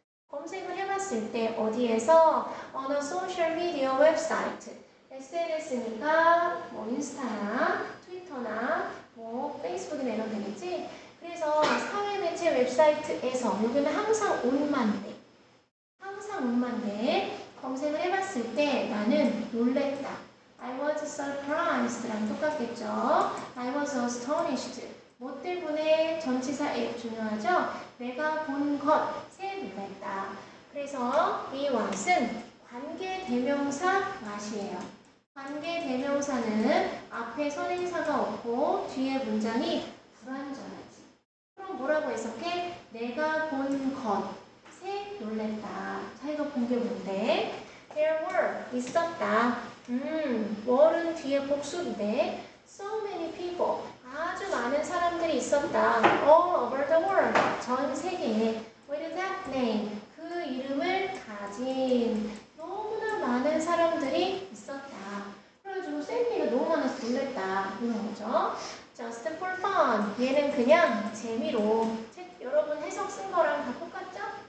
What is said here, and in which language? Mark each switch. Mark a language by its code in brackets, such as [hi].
[ko] 검색을 해봤을 때 어디에서? 어느 소셜 미디어 웹사이트, SNS니까 뭐 인스타나 트위터나 뭐 페이스북이나 이런 데겠지. 그래서 사회매체 웹사이트에서 여기는 항상 온만 돼. 항상 온만 돼. 검색을 해봤을 때 나는 놀랬다. [en] I was surprised [ko] 랑 똑같겠죠. [en] I was astonished. [ko] 뭐 때문에? 전치사 if 중요하죠. 내가 본 것에 놀랬다. 그래서 이 what은 관계대명사 what이에요. 관계대명사는 앞에 선행사가 없고 뒤에 문장이 불완전하지. 그럼 뭐라고 해석해? 내가 본 것에 놀랬다. 자, 이거 본 게 뭔데? [en] There were, [ko] 있었다. were는 뒤에 복수인데 [en] so many people, [ko] 아주 많은 사람들이 있었다. [en] All over the world, [ko] 전 세계에. [en] With that name, [ko] 그 이름을 가진 너무나 많은 사람들이 있었다. 그래가지고 샌디가 너무 많아서 놀랬다. 이런 거죠. [en] Just for fun, [ko] 얘는 그냥 재미로. 여러분 해석 쓴 거랑 다 똑같죠?